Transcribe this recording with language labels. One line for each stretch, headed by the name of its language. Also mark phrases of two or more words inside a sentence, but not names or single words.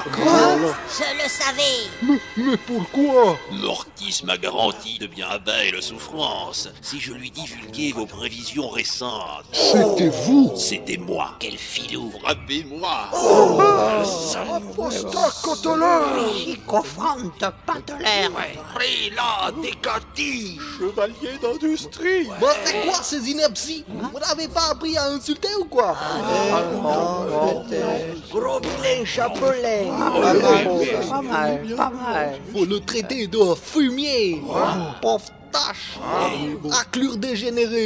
French: Je le savais. Mais pourquoi? Mortis m'a garanti de bien belle souffrance si je lui divulguais vos prévisions récentes. C'était vous? C'était moi. Quel filou. Frappez-moi. Apostat Cotelin! Sycophante, patelère. Rila, décati. Chevalier d'industrie. Bon, c'est quoi ces inepties? Vous n'avez pas appris à insulter ou quoi? Gros vilain chapelet. Pas mal. Faut le traiter de fumier. Pauvre tâche. Raclure dégénérée.